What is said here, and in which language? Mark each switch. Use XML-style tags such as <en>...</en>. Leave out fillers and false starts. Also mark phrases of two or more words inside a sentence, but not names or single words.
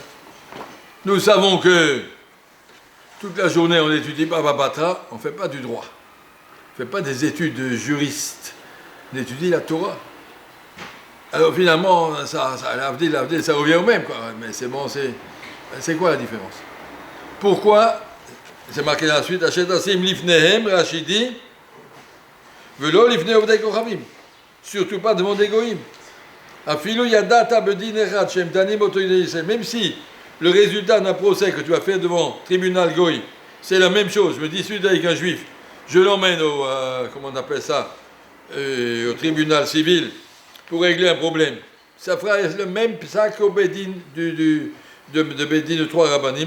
<fr>Nous savons que toute la journée, on étudie Baba Batra, on ne fait pas du droit. On ne fait pas des études de juriste. On étudie la Torah. Alors finalement, ça revient au même, quoi. Mais c'est bon, c'est quoi la différence? Pourquoi? C'est marqué dans la suite,</fr> <he>אשר תשים לפניהם, רש"י, ולא לפני עובדי כוכבים.</he> <fr>Surtout pas devant des goïms.</fr> <he>אפילו ידעת בדין אחד שהם דנים אותו ישראל.</he> <fr>Même si le résultat d'un procès que tu vas faire devant tribunal goï, c'est la même chose. Je me dispute avec un juif, je l'emmène au, comment on appelle ça, au tribunal civil pour régler un problème. Ça fera le même sac au Bedin de Bedin de trois rabbanim.</fr>